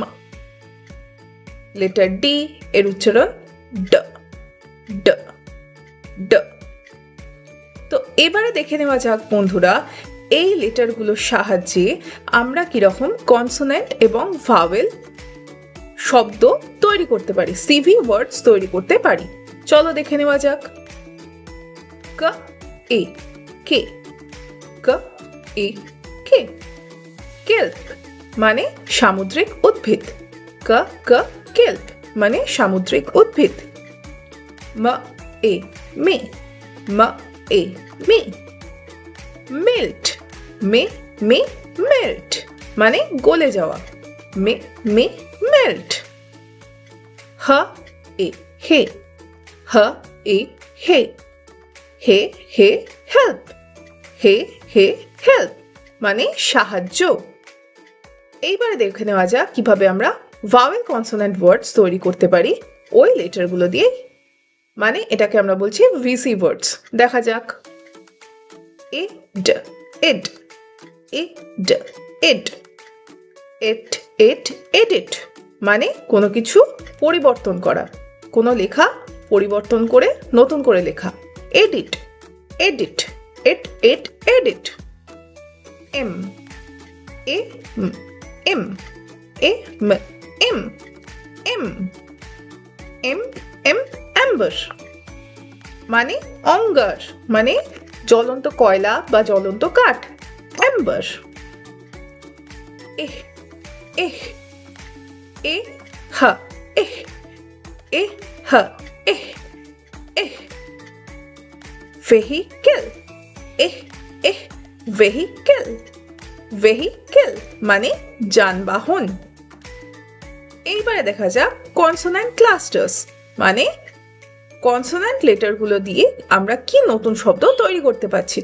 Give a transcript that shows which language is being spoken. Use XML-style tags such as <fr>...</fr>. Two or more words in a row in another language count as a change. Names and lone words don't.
<en>letter D,</en> <bn>এর উচ্চারণ ড ড ড। তো এবারে দেখে নেওয়া যাক বন্ধুরা, এই লেটারগুলোর সাহায্যে আমরা কিরকম কনসোনেন্ট এবং ভাওয়েল শব্দ তৈরি করতে পারি,</bn> <en>CV words</en> <bn>তৈরি করতে পারি। চলো দেখে নেওয়া যাক। ক এ কে, ক এ কে। কেল্প মানে সামুদ্রিক উদ্ভিদ। ক ক কেল্প মানে সামুদ্রিক উদ্ভিদ। ম এ মে, ম এ মে। মেল্ট, মে মে মেল্ট মানে গলে যাওয়া। মে মে মেল্ট। হ এ হে, হ এ হে। হে হে হেল্প, হে হে হেল্প মানে সাহায্য। এইবারে দেখে নেওয়া যাক কিভাবে আমরা</bn> <en>vowel consonant words</en> <bn>তৈরি করতে পারি ওই লেটারগুলো দিয়ে। মানে এটাকে আমরা বলছি</bn> <en>VC words.</en> <bn>দেখা যাক। এ ড এড, এ ড এড। এট এট এডিট মানে কোনো কিছু পরিবর্তন করা, কোনো লেখা পরিবর্তন করে নতুন করে লেখা। এডিট এডিট, এট এট এডিট। এম এ এম, এ ম এম এম। এম এম অ্যাম্বার মানে অঙ্গার, মানে জ্বলন্ত কয়লা বা জ্বলন্ত কাঠ। অ্যাম্বার। এহ এহ, এ হ এহ, এ হ এহ এহ। ভেহিকেল, এহ এহ ভেহিকেল। ভেহিকেল মানে যানবাহন। এইবারে দেখা যাক</bn> <en>consonant clusters,</en> <bn>মানে কনসোনেন্ট লেটারগুলো দিয়ে আমরা কি নতুন শব্দ তৈরি করতে পারছি।</bn>